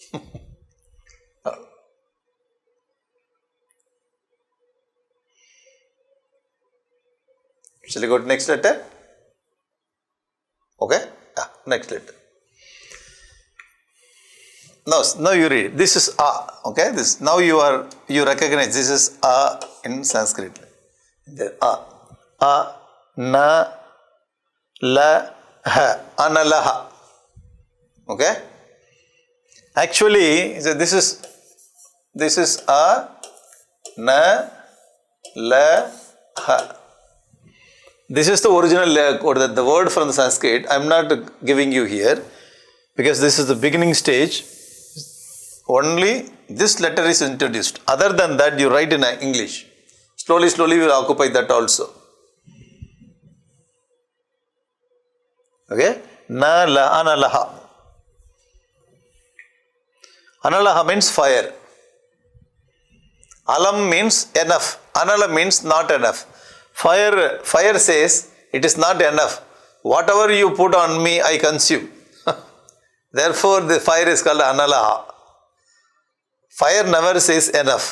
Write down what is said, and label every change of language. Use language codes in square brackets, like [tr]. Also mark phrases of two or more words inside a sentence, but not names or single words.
[en] Shall we go to next letter? Okay? Yeah, next letter. Now you read. This is A. Okay? This now you recognize this is A in Sanskrit. The A. Na. La. Ha. Analaha. Okay? Actually, so this is A. Na. La. Ha. This is the original or the word from the Sanskrit. I am not giving you here because this is the beginning stage. Only this letter is introduced. Other than that, you write in English. Slowly we will occupy that also. Okay? Na la analaha. Analaha means fire. Alam means enough. Anala means not enough. Fire says it is not enough. Whatever you put on me, I consume. Therefore, the fire is called analaha. Fire never says enough.